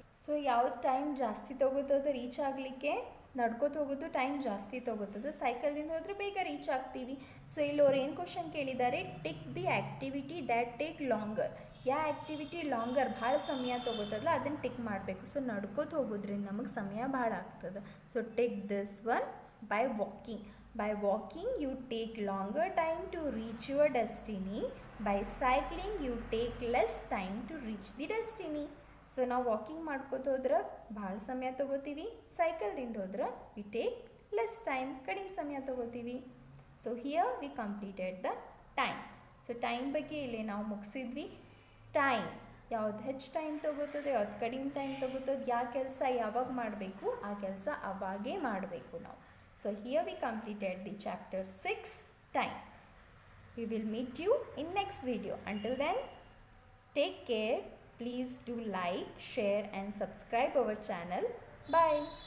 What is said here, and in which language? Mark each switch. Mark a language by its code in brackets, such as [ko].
[kn] So ಯಾವ್ದು time ಜಾಸ್ತಿ ತೊಗೋತದೆ reach ಆಗಲಿಕ್ಕೆ? ನಡ್ಕೋತ ಹೋಗೋದು ಟೈಮ್ ಜಾಸ್ತಿ ತೊಗೋತದೆ, ಸೈಕಲ್ದಿಂದ ಹೋದರೆ ಬೇಗ ರೀಚ್ ಆಗ್ತೀವಿ. ಸೊ ಇಲ್ಲಿ ಅವ್ರು ಏನು ಕ್ವಶನ್ ಕೇಳಿದ್ದಾರೆ? [en] Tick the activity that take longer. [kn] ಯಾವ ಆ್ಯಕ್ಟಿವಿಟಿ ಲಾಂಗರ್ ಭಾಳ ಸಮಯ ತೊಗೋತದಲ್ಲ ಅದನ್ನು ಟಿಕ್ ಮಾಡಬೇಕು. ಸೊ ನಡ್ಕೋತ ಹೋಗೋದ್ರಿಂದ ನಮಗೆ ಸಮಯ ಭಾಳ ಆಗ್ತದೆ. [en] So tick this one. By walking you take longer time to reach your destiny. By cycling you take less time to reach the destiny. [kn] So ನಾವು ವಾಕಿಂಗ್ ಮಾಡ್ಕೋತ ಹೋದ್ರೆ ಭಾಳ ಸಮಯ ತೊಗೋತೀವಿ, ಸೈಕಲ್ದಿಂದ ಹೋದ್ರೆ [en] we take less time, [kn] ಕಡಿಮೆ ಸಮಯ ತೊಗೋತೀವಿ. [en] So here we completed the time. So [kn] time ಬಗ್ಗೆ ಇಲ್ಲಿ ನಾವು ಮುಗಿಸಿದ್ವಿ. ಟೈಮ್ ಯಾವ್ದು ಹೆಚ್ಚು ಟೈಮ್ ತೊಗೋತದೆ, ಯಾವ್ದು ಕಡಿಮೆ ಟೈಮ್ ತೊಗೋತದೆ, ಯಾವ ಕೆಲಸ ಯಾವಾಗ ಮಾಡಬೇಕು ಆ ಕೆಲಸ ಅವಾಗೇ ಮಾಡಬೇಕು ನಾವು. [en] So here we completed the chapter 6, time. We will meet you in next video. Until then, take care. Please do like, share and subscribe our channel. Bye.